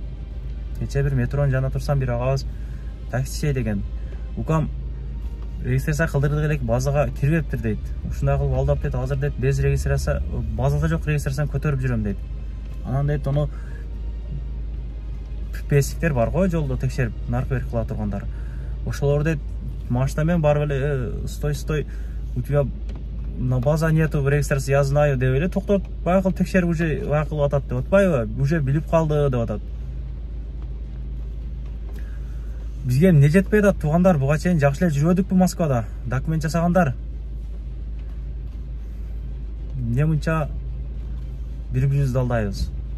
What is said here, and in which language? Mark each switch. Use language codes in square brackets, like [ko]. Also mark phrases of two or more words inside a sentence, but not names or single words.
[ky] Кече бир метронун жанында турсам, бир агабыз таксичей деген, укам регистрация кылдырдык элек, базага кирбептир дейт. Ушундай кылып алдап дейт, азыр дейт, [ru] без регистрация, [ky] базада жок регистрацияны көтөрүп жүрөм дейт. Анан дейт, ону песиктер бар го жолдо текшерип, наркы берип кыла тургандар. Ошолор дейт, машинамен барып эле, [ru] стой, у тебя на база нету регистрации, я знаю [ky] деп эле токтоп, байкыл текшерип уже байкыл атат деп атпайбы, уже билип калды деп атат. Бизге эмне жетпей атат, туугандар, буга чейин жакшы эле жүрбөдүкпү Москвада, документ жасагандар. Эмне мынча бири-бирибизди алдайбыз?